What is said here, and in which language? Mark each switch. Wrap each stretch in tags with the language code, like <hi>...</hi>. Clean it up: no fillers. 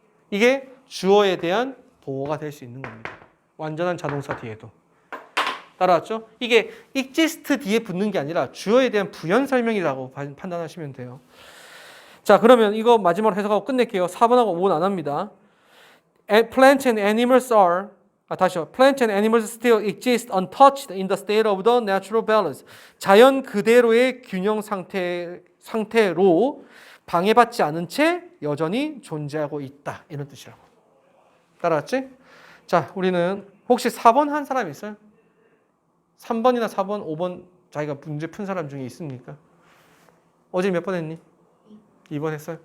<ko>이게 주어에 대한 보호가 될 수 있는 겁니다. 완전한 자동사 뒤에도. 따라왔죠? 이게 exist 뒤에 붙는 게 아니라 주어에 대한 부연 설명이라고 판단하시면 돼요. 자, 그러면 이거 마지막으로 해석하고 끝낼게요. 4번하고 5번 안 합니다.</ko> <en>Plants and animals are</en> <ko>다시요.</ko> <en>Plants and animals still exist untouched in the state of the natural balance.</en> <ko>자연 그대로의 균형 상태로 방해받지 않은 채 여전히 존재하고 있다. 이런 뜻이라고. 따라왔지? 자, 우리는 혹시 4번 한 사람 있어요? 3번이나 4번, 5번 자기가 문제 푼 사람 중에 있습니까? 어제 몇 번 했니? 2번 했어요.</ko>